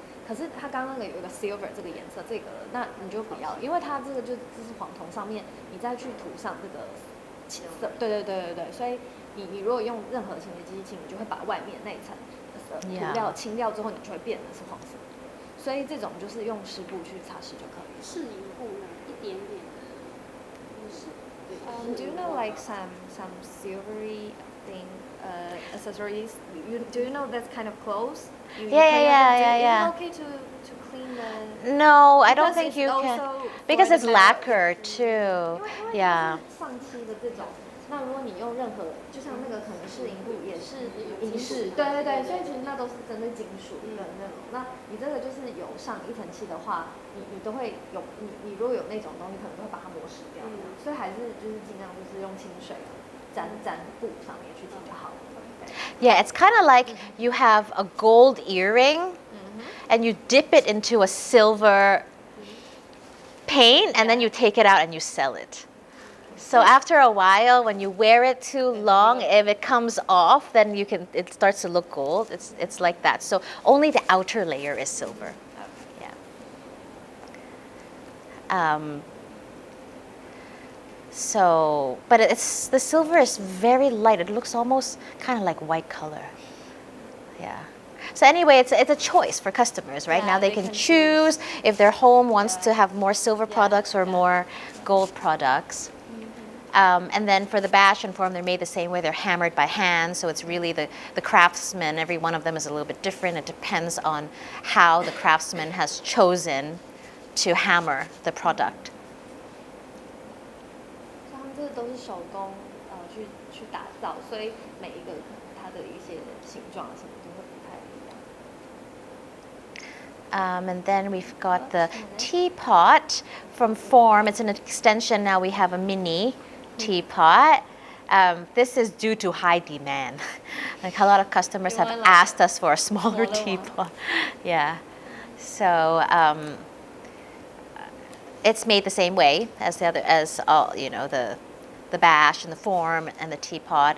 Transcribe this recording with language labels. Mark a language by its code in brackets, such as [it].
[zh] 可是它刚刚那个有一个 silver 这个颜色，这个那你就不要，因为它这个这是黄铜上面，你再去涂上这个色，对，所以你如果用任何清洁剂清，你就会把外面那一层涂料清掉之后，你就会变得是黄色。所以这种就是用湿布去擦拭就可以了。是银布呢，一点点的，是。 [en] Do you know like some silvery thing accessories? Do you know that's kind of close? Yeah. Is it okay to clean the? No, I don't think you can. Because it's lacquer too. [zh] 因为 [en] Yeah. [zh] 上漆的这种，那如果你用任何，就像那个可能是银布，也是银饰，对，所以其实那都是针对金属的那种。那你这个就是有上一层漆的话，你都会有你如果有那种东西，可能都会把它磨蚀掉。所以还是就是尽量就是用清水沾布上面去清就好了。 [en] Yeah, it's kind of like you have a gold earring and you dip it into a silver paint and then you take it out and you sell it. So after a while, when you wear it too long, if it comes off, then it starts to look gold. It's like that. So only the outer layer is silver. Yeah. So, but the silver is very light. It looks almost kind of like white color. Yeah. So anyway, it's a choice for customers, right? Yeah, now they can choose if their home wants to have more silver products or more gold products. And then for the bash and form, they're made the same way. They're hammered by hand, so it's really the craftsman. Every one of them is a little bit different. It depends on how the craftsman has chosen to hammer the product. [zh] 他们这都是手工去打造，所以每一个它的一些形状什么都会不太一样。 [en] And then we've got the teapot from form. It's an extension. Now we have a mini teapot. This is due to high demand. Like a lot of customers have asked us for a smaller teapot. Yeah. So it's made the same way as all the bash and the form and the teapot.